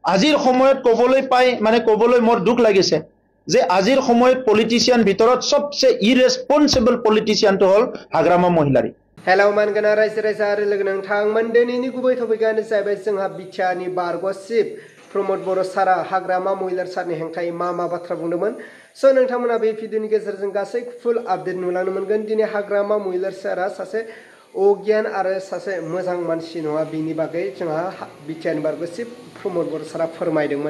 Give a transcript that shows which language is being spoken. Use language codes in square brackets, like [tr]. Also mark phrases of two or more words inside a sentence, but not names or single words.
[as] আজিৰ সময়ত ক'বলৈ পাই মানে ক'বলৈ মোৰ দুখ লাগিছে যে আজিৰ সময়ত পলিটিচিয়ান ভিতৰত সবচে [en] irresponsible politician [as] হল হাগ্रामा महिलारि। [brx] हेलौ मानगोना रायजो राजा आरो लोगो नोंथांमोन दिनैनि गुबै टपिकआनो जाहैबाय जोंहा बिटिआरनि बारग'सिप प्रमद बर' सारा हाग्रामा महिलार सारनि हेंथायै मा बाथ्रा बुंदोंमोन। स' नोंथांमोना बे भिडिअनि गेजेरजों गासै [en] full update [brx] नुलांनो मोनगोन। दिनै हाग्रामा महिलार सारा सासे अगियान आरो सासे मोजां मानसि नङा बिनि बागै जोंहा बिटिआरनि बारग'सिप प्रमद बर' सारा फोरमायदोंमोन।